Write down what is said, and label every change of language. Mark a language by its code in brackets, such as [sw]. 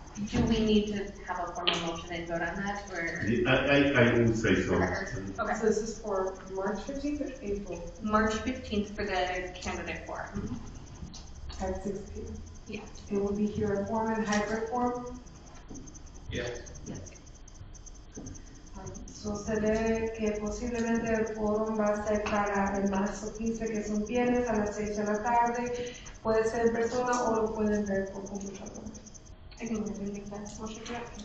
[en] Do we need to have a formal motion and vote on that, or? I would say so. Okay. So this is for March 15th or April March 15th for the candidate forum. at 6 p.m.? Yeah. It will be here at Foreman, hybrid form. Yes. [es] So se ve que posiblemente el foro va a ser para el marzo 15, que es un viernes a las 6 de la tarde. Puede ser en persona o lo pueden ver por computadora. [en] I can make that motion for that.